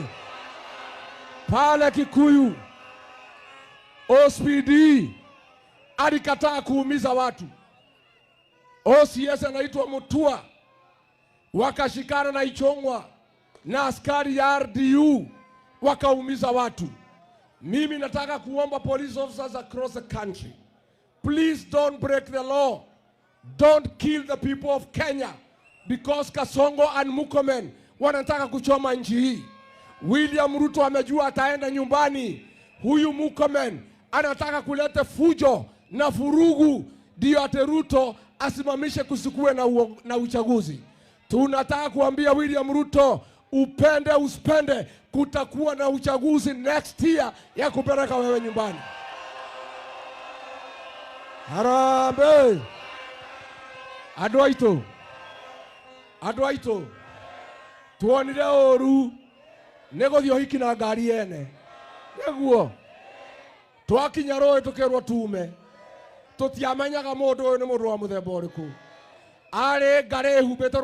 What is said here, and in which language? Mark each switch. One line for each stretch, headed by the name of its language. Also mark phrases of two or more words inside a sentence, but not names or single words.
Swahili: Pale Kikuyu OSPD alikataa kuumiza watu. OCS anaitwa Mutua, wakashikana na Ichong'wa na askari ya RDU, wakaumiza watu. Mimi nataka kuomba
English: police officers across the country, please don't break the law. Don't kill the people of Kenya because Kasongo and Murkomen
Swahili: wanataka kuchoma nchi hii. William Ruto amejua ataenda nyumbani. Huyu Murkomen anataka kuleta fujo na furugu ndio ate Ruto asimamishe kusikue na uchaguzi. Tunataka kuambia William Ruto, upende usipende, kutakuwa na uchaguzi
English: next year
Swahili: ya kupeleka wewe nyumbani. Harambee!
Kikuyu: Adwaito tuonire oru nego thio hiki na ngari ene neguo twakinya roe tukirwo tume tutiamenyaga mundu uyu ni mundu wa muthemba uriku ari ngari humbite